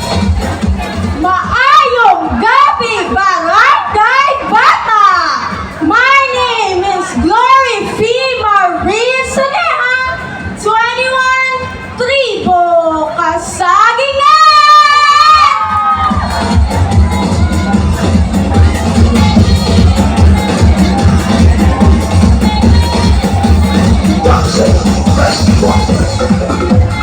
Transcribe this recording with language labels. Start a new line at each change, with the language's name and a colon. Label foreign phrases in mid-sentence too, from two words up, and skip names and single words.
Hiligaynon: Maayong gabi, Barangay Bata!
English: My name is Glory F. Marie Saneha, 21, Tribo Kasagingan! TAPSANAY Festival.